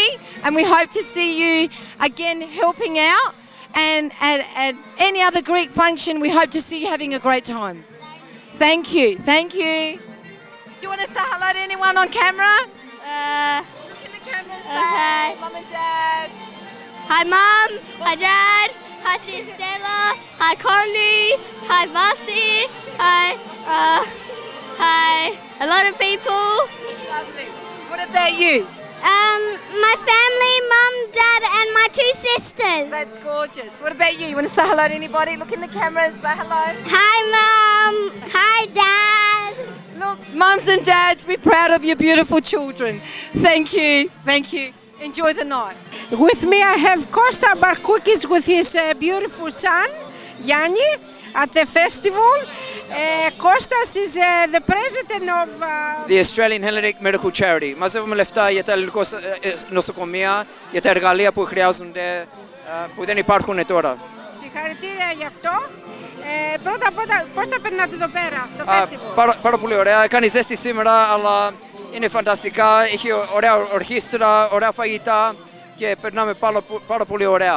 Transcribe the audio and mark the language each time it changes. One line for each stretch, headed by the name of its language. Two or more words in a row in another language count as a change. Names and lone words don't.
English: And we hope to see you again helping out. And at any other Greek function, we hope to see you having a great time. Thank you. Thank you. Do you want to say hello to anyone on camera? Look in the camera and say hi, Mum and Dad. Hi, Mum. Hi, Dad. Hi, Stella. Hi, Connie. Hi, Vasi. Hi, a lot of people. Lovely. What about you? My family, Mum, Dad, and my 2 sisters. That's gorgeous. What about you? You want to say hello to anybody? Look in the camera and say hello. Hi, Mum. Hi, Dad. Look, mums and dads, be proud of your beautiful children. Thank you. Thank you. Enjoy the night. With me I have Costa Barkoukis with his beautiful son, Yanni, at the festival. Kostas is the president of the Australian Hellenic Medical Charity.
Greek: Μαζεύουμε λεφτά για τα ελληνικά νοσοκομεία, για τα εργαλεία που χρειάζονται, που δεν υπάρχουν τώρα. Συγχαρητήρια γι' αυτό. Πρώτα πώς τα περνάτε εδώ πέρα, στο festival? Πάρα πολύ ωραία. Κάνει ζέστη σήμερα, αλλά είναι φανταστικά. Έχει ωραία ορχήστρα, ωραία φαγητά και περνάμε πάρα πολύ ωραία.